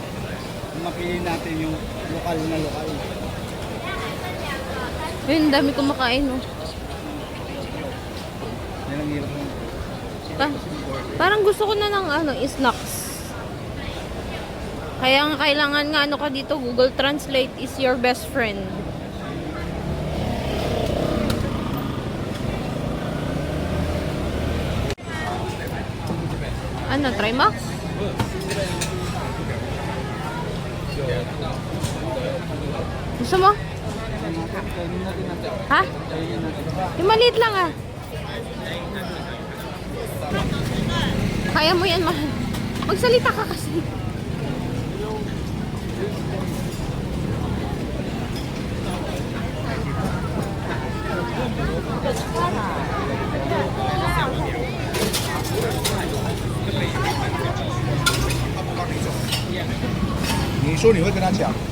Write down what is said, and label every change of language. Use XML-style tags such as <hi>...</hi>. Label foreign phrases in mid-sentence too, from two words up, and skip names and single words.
<tl>Mapili natin yung lokal na lokal. Ayun, ang dami kumakain, oh. Yan ang hirap. Parang gusto ko na ng ano, snacks. Kaya nga kailangan nga ano ka dito,</tl> <en>Google Translate is your best friend.</en> <tl>Ano, try mo? Gusto mo? Kainin natin natin. Ha? Kainin natin. Yung maliit lang ah. Kaya mo yan, mahal. Magsalita ka kasi.</tl> <zh>你说你会跟他抢？</zh>